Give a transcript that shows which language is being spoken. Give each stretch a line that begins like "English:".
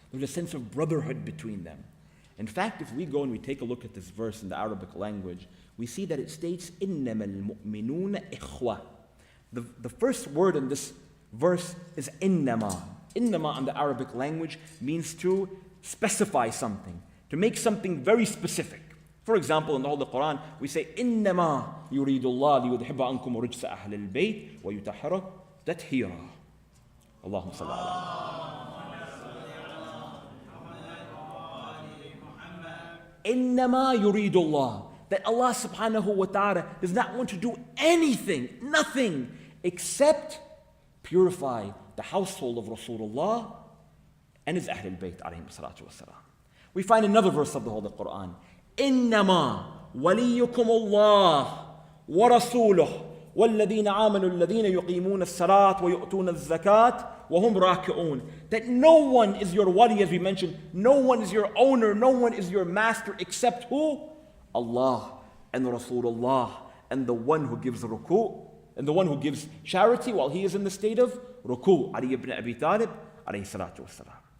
English: There's a sense of brotherhood between them. In fact, if we go and we take a look at this verse in the Arabic language, we see that it states,
Arabic: إِنَّمَا الْمُؤْمِنُونَ إِخْوَةً.
English: The first word in this verse is إِنَّمَا. إِنَّمَا in the Arabic language means to specify something, to make something very specific. For example, in the Holy Quran, we say,
Arabic: إِنَّمَا يُرِيدُ اللَّهُ لِيُذْهِبَ عَنْكُمْ رِجْسَ أَهْلِ الْبَيْتِ وَيُطَهِّرَكُمْ تَطْهِيرًا. Allahumma salli ala. إِنَّمَا يُرِيدُ اللَّهُ,
English: that Allah subhanahu wa ta'ala does not want to do anything, nothing, except purify the household of Rasulullah and his Ahlul Bayt alayhim salatu wasalam. We find another verse of the Holy Quran,
Arabic: إِنَّمَا وَلِيُّكُمُ اللَّهُ وَرَسُولُهُ وَالَّذِينَ آمَنُوا الَّذِينَ يُقِيمُونَ الصَّلَاةَ وَيُؤْتُونَ الزَّكَاةَ وَهُمْ رَاكِعُونَ.
English: That no one is your wali, as we mentioned, no one is your owner, no one is your master except who? Allah and Rasulullah, and the one who gives ruku', and the one who gives charity while he is in the state of ruku', Ali ibn Abi Talib alayhi salatu wasalam.